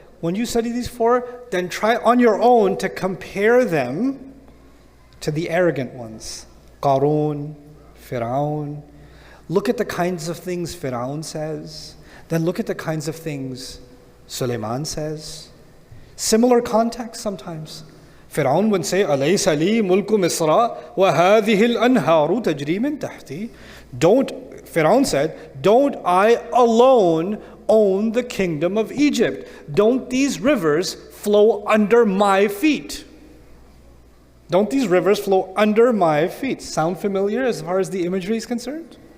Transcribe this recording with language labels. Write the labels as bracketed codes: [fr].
[en] When you study these 4, then try on your own to compare them to the arrogant ones. Qarun, Fir'aun. Look at the kinds of things Fir'aun says. Then look at the kinds of things Sulaiman says. Similar context sometimes. Fir'aun would say, [ar] أَلَيْسَ لِي مُلْكُ مِصْرَ وَهَذِهِ الْأَنْهَارُ تَجْرِي مِنْ تَحْتِي. [en] Fir'aun said, don't I alone own the kingdom of Egypt? Don't these rivers flow under my feet? Don't these rivers flow under my feet? Sound familiar as far as the imagery is concerned?